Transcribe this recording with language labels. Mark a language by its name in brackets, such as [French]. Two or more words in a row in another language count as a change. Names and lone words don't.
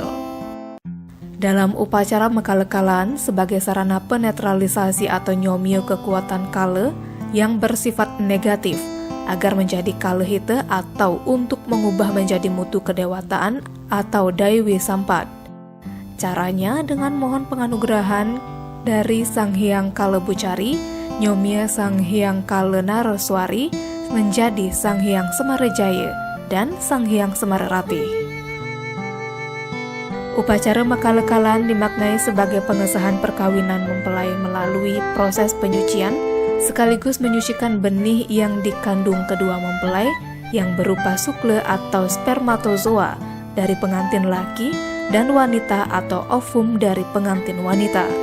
[Indonesian] Dalam upacara Makalakalan sebagai sarana penetralisasi atau nyomyo kekuatan kala yang bersifat negatif agar menjadi kalahita atau untuk mengubah menjadi mutu kedewataan atau Daiwi Sampat. Caranya dengan mohon penganugerahan dari Sang Hyang Kala Bucari, nyomya Sang Hyang Kala Naraswari menjadi Sang Hyang Semarajaya dan Sang Hyang Semararati. Upacara Makalakalan dimaknai sebagai pengesahan perkawinan mempelai melalui proses penyucian, sekaligus menyucikan benih yang dikandung kedua mempelai yang berupa sukle atau spermatozoa dari pengantin laki dan wanita atau ovum dari pengantin wanita.